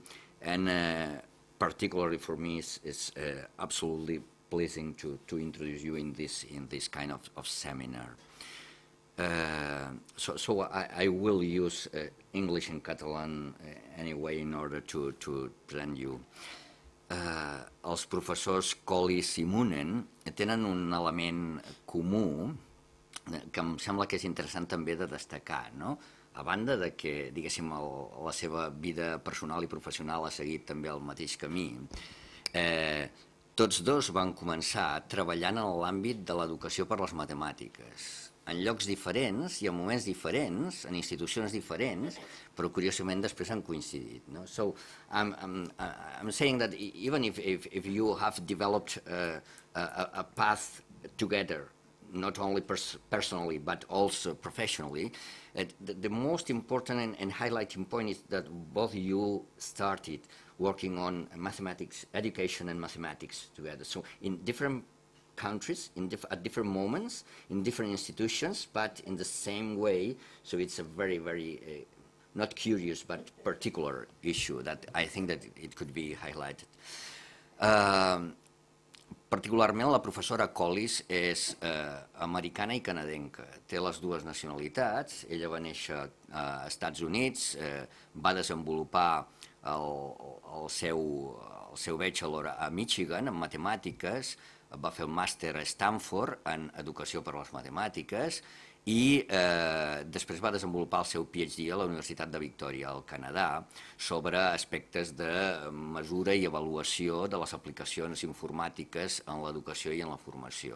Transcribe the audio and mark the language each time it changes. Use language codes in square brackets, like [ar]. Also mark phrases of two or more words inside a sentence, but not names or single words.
[en] And particularly for me, it's absolutely pleasing to introduce you in this kind of seminar. So I will use English and Catalan anyway in order to present you. [ca] Els professors Collis i Moonen tenen un element comú que em sembla que és interessant també de destacar, no? A banda de que, diguéssim, la seva vida personal i professional ha seguit també el mateix camí, tots dos van començar treballant en l'àmbit de l'educació per les matemàtiques, en llocs diferents i en moments diferents, en institucions diferents, però curiosament després han coincidit. No? [en] So I'm saying that even if you have developed a path together, not only personally but also professionally, the most important and highlighting point is that both of you started working on mathematics, education and mathematics together. So in different countries, at different moments, in different institutions, but in the same way. So it's a very, very, not curious, but particular issue that I think that it could be highlighted. [ca] Particularment la professora Collis és americana i canadenca. Té les dues nacionalitats. Ella va néixer als Estats Units, va desenvolupar el seu bachelor a Michigan en matemàtiques, va fer el màster a Stanford en educació per a les matemàtiques i després va desenvolupar el seu PhD a la Universitat de Victòria, al Canadà, sobre aspectes de mesura i avaluació de les aplicacions informàtiques en l'educació i en la formació.